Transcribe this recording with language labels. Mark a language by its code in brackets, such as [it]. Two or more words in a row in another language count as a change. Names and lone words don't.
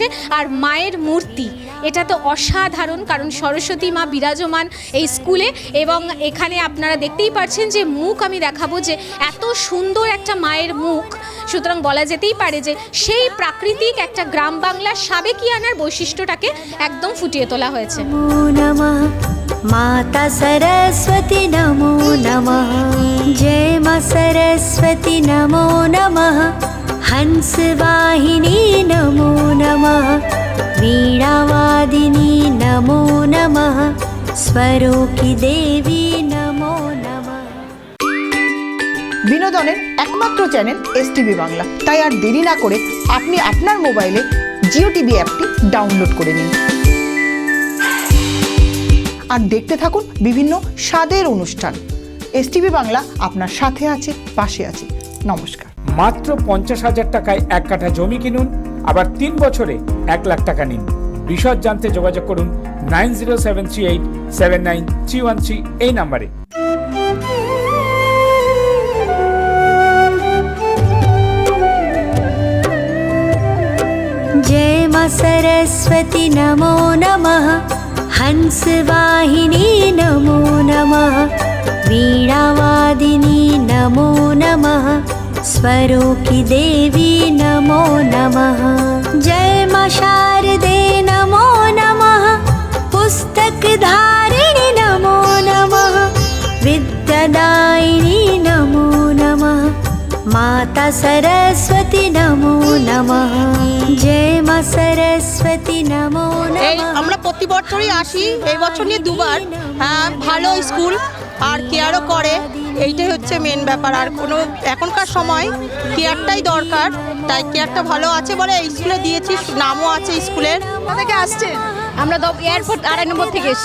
[bn] আর মায়ের মূর্তি, এটা তো অসাধারণ, কারণ সরস্বতী মা বিরাজমান এই স্কুলে। এবং এখানে আপনারা দেখতেই পাচ্ছেন যে মুখ আমি দেখাবো যে এত সুন্দর একটা মায়ের মুখ। সুতরাং বলা যেতেই পারে যে সেই প্রাকৃতিক একটা গ্রাম বাংলার সাবেকিয়ানার বৈশিষ্ট্যটাকে একদম ফুটিয়ে তোলা হয়েছে। [hi] माता सरस्वती नमो नमः। जय मां सरस्वती नमो नमः, हंसवाहिनी नमो नमः, वीणावादिनी नमो नमः, स्वरूपी देवी नमो नमः। [bn] বিনোদনের একমাত্র চ্যানেল এসটিভি বাংলা। তাই আর দেরি না করে আপনি আপনার মোবাইলে জিও টিভি অ্যাপটি ডাউনলোড করে নিন আর দেখতে থাকুন বিভিন্ন স্বাদের অনুষ্ঠান। এসটিভি বাংলা আপনার সাথে আছে, পাশে আছে। নমস্কার। মাত্র 50,000 টাকায় 1 কাঠা জমি কিনুন, আবার 3 বছরে 1 লাখ টাকা নিন। বিশদ জানতে যোগাযোগ করুন 9073879313 এই নাম্বারে। [hi] जय मां सरस्वती नमो नमः हंसवाहिनी नमो नमः वीणावादिनी नमो नमः स्वरूपी देवी नमो नमः जय मां शारदे नमो नमः पुस्तकधारिणी नमो नमः विद्यादायिनी नमो नमः माता सरस्वती नमो नमः जय मां सरस्वती नमो [bn] এই [hi] नमः [bn] আমরা প্রতি বছরই আসি, এই বছর নিয়ে দুবার। ভালো স্কুল আর কেয়ারও করে, এইটাই হচ্ছে মেন ব্যাপার। আর কোনো এখনকার সময় কেয়ারটাই দরকার, তাই কেয়ারটা ভালো আছে বলে এই স্কুলে দিয়েছি, নামও আছে স্কুলের। থেকে আসছেন? আমরা এয়ারপোর্ট 2 নম্বর থেকে এসেছি।